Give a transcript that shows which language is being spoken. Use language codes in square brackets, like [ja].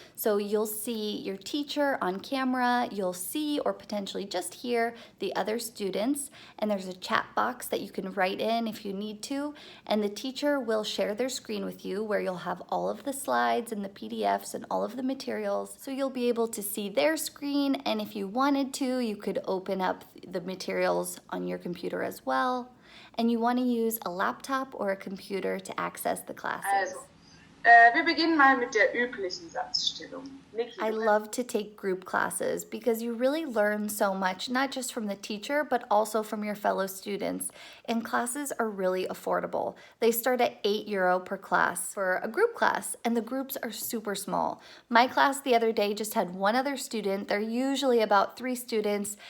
[en] So you'll see your teacher on camera, you'll see or potentially just hear the other students, and there's a chat box that you can write in if you need to, and the teacher will share their screen with you where you'll have all of the slides and the PDFs and all of the materials. So you'll be able to see their screen, and if you wanted to, you could open up the materials on your computer as well. And you want to use a laptop or a computer to access the classes. [de] Also, wir beginnen mal mit der üblichen Satzstellung. Niki, [en] I love to take group classes because you really learn so much, not just from the teacher, but also from your fellow students. And classes are really affordable. They start at €8 per class for a group class, and the groups are super small. My class the other day just had one other student. They're usually about 3 students.